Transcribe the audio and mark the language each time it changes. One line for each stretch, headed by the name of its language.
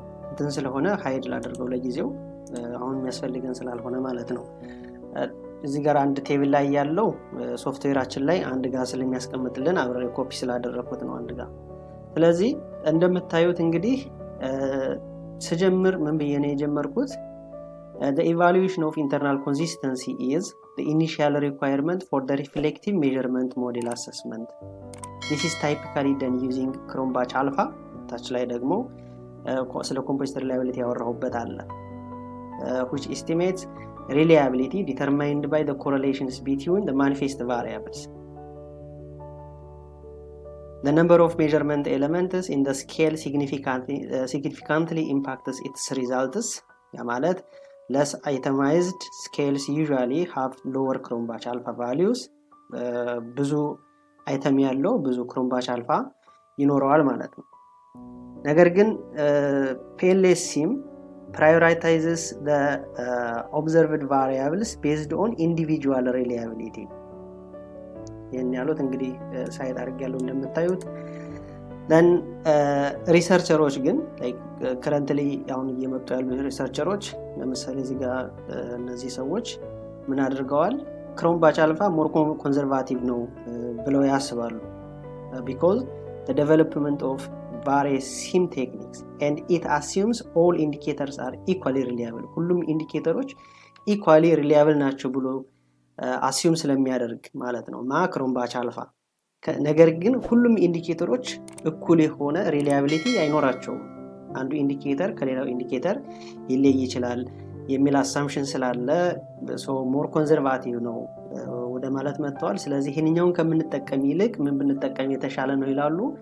Amharic: እንትን ስለሆነ ሃይድ ላደርገው ለጊዜው፣ አሁን የሚያስፈልገን ስላልሆነ ማለት ነው። እዚህ ጋር አንድ ቴብል ላይ ያለው ሶፍትዌራችን ላይ አንድ ጋር ስለሚያስቀምጥልን አብሬ ኮፒ ስላደረኩት ነው አንድ ጋር። ስለዚህ እንደምታዩት እንግዲህ ስጀምር ምን ብዬ ነው የጀመርኩት?
English: The evaluation of internal consistency is the initial requirement for the reflective measurement model assessment. This is typically done using Chrome Batch Alpha.
Amharic: ታች ላይ ደግሞ ስለ
English: composite reliability
Amharic: ያወራሁበት አለ
English: which estimates reliability determined by the correlations between the manifest variables. The number of measurement elements in the scale significantly impacts its results.
Amharic: ያ ማለት
English: less itemized scales usually have lower Chrome Batch Alpha values.
Amharic: ብዙ አይተም ያለው ብዙ
English: Chrome Batch Alpha
Amharic: ይኖረዋል ማለት ነው። ነገር ግን
English: PLSIM prioritizes the observed variables based on individual reliability.
Amharic: ይሄን ያሉት እንግዲህ ሳይት አድርጌያለሁ እንደምታዩት። then ሪሰርቸሮች ግን
English: currently
Amharic: አሁን እየመጡ ያሉ ሪሰርቸሮች ለምሳሌ እዚህ ጋር እነዚህ ሰዎች ምን አድርገዋል? ክሮም ባች አልፋ ሞር ኮንሰርቫቲቭ ነው ብለው ያስባሉ
English: because the development of various SIM techniques and it assumes all indicators are equally reliable.
Amharic: ሁሉም ኢንዲኬተሮች
English: equally reliable
Amharic: ናቸው ብሎ አሲዩም ስለሚያደርግ ማለት ነው ክሮም ባች አልፋ። ነገር ግን ሁሉም ኢንዲኬተሮች እኩል የሆነ ሪላያቢሊቲ አይኖራቸውም። አንዱ ኢንዲኬተር ከሌላው ኢንዲኬተር ሊለይ ይችላል የሚል አሳምፕሽን ስላለ ሞር ኮንሰርቫቲቭ ነው ወደ ማለት መጥተዋል። ስለዚህ ይሄንኛውን ከምንጠቀም ይልቅ ምን ብንጠቀም የተሻለ ነው ይላሉ?